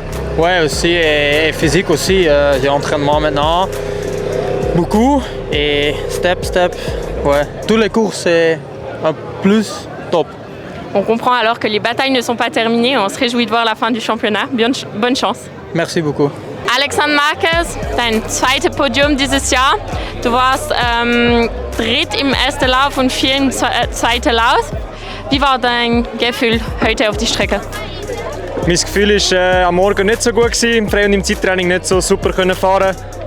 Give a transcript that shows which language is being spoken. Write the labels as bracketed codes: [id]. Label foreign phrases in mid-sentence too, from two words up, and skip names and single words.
[fr] Oui, aussi, et physique aussi. J'ai entraînement maintenant, beaucoup, et step. Ouais, toutes les courses, c'est un plus top. On comprend alors que les batailles ne sont pas terminées. On se réjouit de voir la fin du championnat. Bonne chance. Merci beaucoup. [de] Alexander Marquez, dein zweites Podium dieses Jahr. Du warst dritt im ersten Lauf und 4 im zweiten Lauf. Wie war dein Gefühl heute auf die Strecke? Mein Gefühl war am Morgen nicht so gut, im Frei- und im Zeittraining nicht so super fahren.